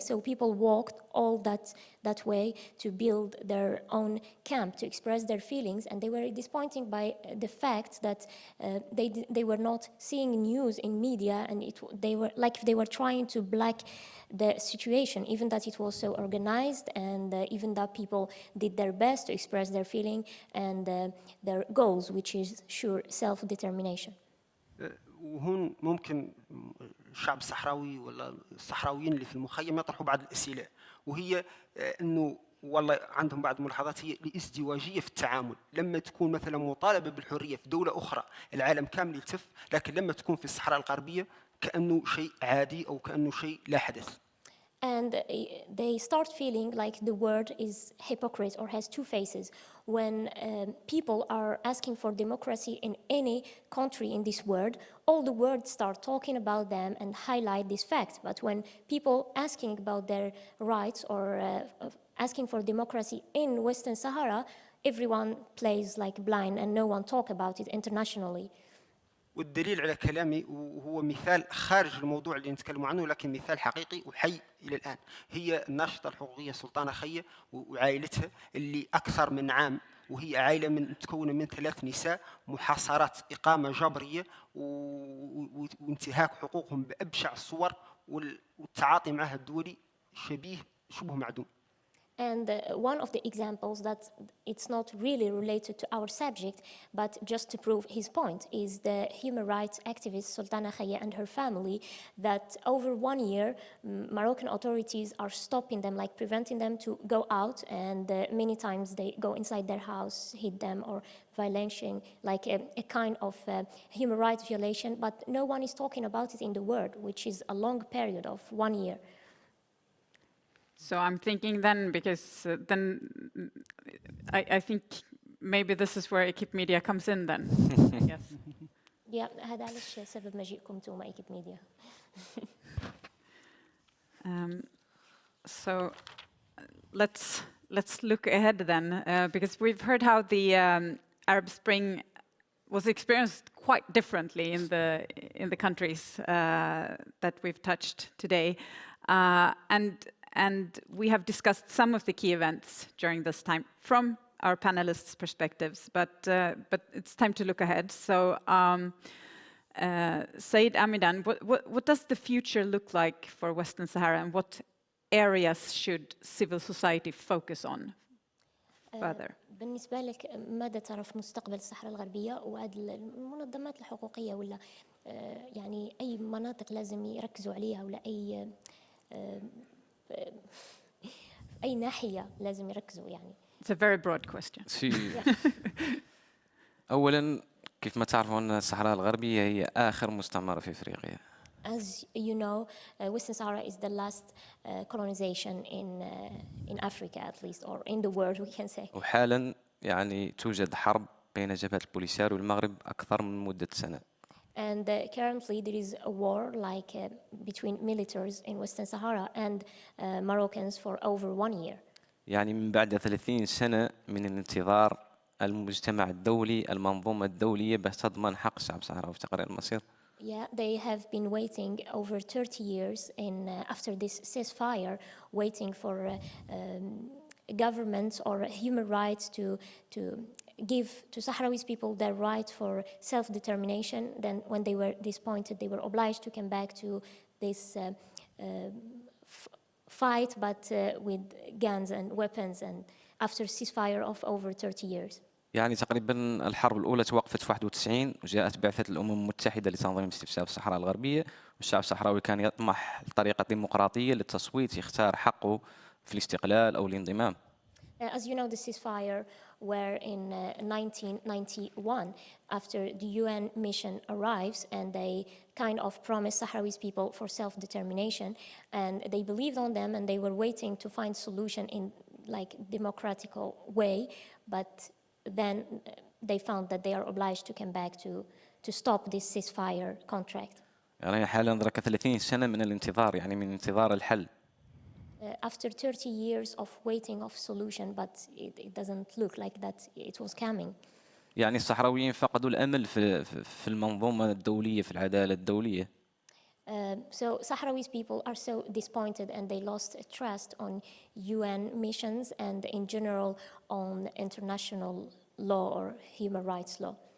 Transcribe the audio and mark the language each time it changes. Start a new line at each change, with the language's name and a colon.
English: So people walked all that way to build their own camp to express their feelings, and they were disappointed by the fact that they were not seeing news in media, and they were trying to black the situation, even that it was so organized, and even that people did their best to express their feeling and their goals, which is sure self-determination.
Arabic: وهون ممكن الشعب الصحراوي ولا الصحراويين اللي في المخيم يطرحوا بعض الأسئلة، وهي إنه والله عندهم بعض الملاحظات هي الازدواجية في التعامل. لما تكون مثلا مطالبة بالحرية في دولة أخرى العالم كامل يلتف، لكن لما تكون في الصحراء الغربية كأنه شيء عادي أو كأنه شيء لا حدث.
English: And they start feeling like the word is hypocrite or has two faces. When people are asking for democracy in any country in this world, all the words start talking about them and highlight this fact. But when people asking about their rights or asking for democracy in Western Sahara, everyone plays like blind and no one talk about it internationally.
Arabic: والدليل على كلامي وهو مثال خارج الموضوع اللي نتكلم عنه، لكن مثال حقيقي وحي إلى الآن، هي الناشطة الحقوقية سلطانة خية وعائلتها اللي أكثر من عام، وهي عائلة متكونة من 3 نساء، محاصرات إقامة جبرية وانتهاك حقوقهم بأبشع الصور، والتعاطي معها الدولي شبه معدوم.
English: And one of the examples that it's not really related to our subject, but just to prove his point, is the human rights activist Sultana Khaya and her family, that over 1 year, Moroccan authorities are stopping them, like preventing them to go out, and many times they go inside their house, hit them, or violation, like a kind of human rights violation, but no one is talking about it in the world, which is a long period of 1 year. So I'm thinking then, because then I think maybe this is where Equipe Media comes in then, I guess.
Arabic: Yeah, هذا علاش سبب مجيئكم انتم ايكيب ميديا.
English: So let's look ahead then, because we've heard how the Arab Spring was experienced quite differently in the countries that we've touched today, and we have discussed some of the key events during this time from our panelists' perspectives, but it's time to look ahead. So, Said Amidan, what does the future look like for Western Sahara, and what areas should civil society focus on further?
Arabic: بالنسبة لك ماذا ترى في مستقبل الصحراء الغربية وهذه المنظمات الحقوقية ولا يعني أي مناطق لازم يركزوا عليها ولا أي ناحية لازم يركزوا يعني؟
English: It's a very broad question.
Arabic: أولاً كيف ما تعرفون الصحراء الغربية هي آخر مستعمرة في أفريقيا.
English: As you know, Western Sahara is the last colonization in Africa, at least, or in the world, we can say.
Arabic: وحالاً يعني توجد حرب بين جبهة البوليسار والمغرب أكثر من مدة سنة.
English: And currently there is a war like between militaries in Western Sahara and Moroccans for over 1 year.
Arabic: يعني من بعد 30 سنة من الانتظار المجتمع الدولي المنظومة الدولية باش تضمن حق الشعب الصحراوي في تقرير المصير.
English: Yeah, they have been waiting over 30 years after this ceasefire, waiting for governments or human rights to give to Sahrawi people their right for self-determination. Then when they were disappointed, they were obliged to come back to this fight, but with guns and weapons, and after ceasefire of over 30 years.
Arabic: يعني تقريبا الحرب الأولى توقفت في 91 وجاءت بعثة الأمم المتحدة لتنظيم استفساف الصحراء الغربية، والشعب الصحراوي كان يطمح لطريقة ديمقراطية للتصويت يختار حقه في الاستقلال أو الانضمام.
English: As you know, the ceasefire were in 1991 after the UN mission arrives, and they kind of promised Sahrawi people for self-determination, and they believed on them, and they were waiting to find solution in like democratical way, but then they found that they are obliged to come back to stop this ceasefire contract.
Arabic: يعني حالا ذاك 30 سنة من الانتظار، يعني من انتظار الحل.
English: After 30 years of waiting of solution, but it doesn't look like that it was coming.
Arabic: يعني الصحراويين فقدوا الأمل في المنظومة الدولية، في العدالة الدولية.
English: So Sahrawi people are so disappointed, and they lost trust on UN missions and in general on international law or human rights law.